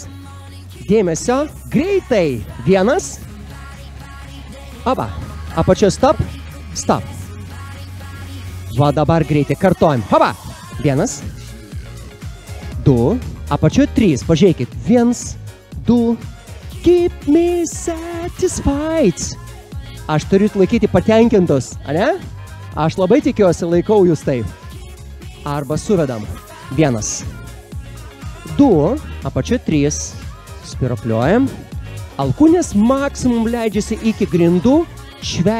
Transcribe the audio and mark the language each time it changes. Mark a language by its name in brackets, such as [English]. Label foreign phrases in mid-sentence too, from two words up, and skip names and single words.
[Lithuanian] Dėmesio. Greitai. 1. Oba. Apačioje stop. Stop. Va dabar greitai. Kartojam. Hoba. 1. 2. Apačioje 3. Pažiūrėkit. 1. 2. [English] Keep me satisfied. [Lithuanian] Aš turiu laikyti patenkintus, ane? Aš labai tikiuosi, laikau jūs taip. Arba suvedam. 1. 2. Apačioje 3. Spiropliuojam. Alkūnės maksimum leidžiasi iki grindų.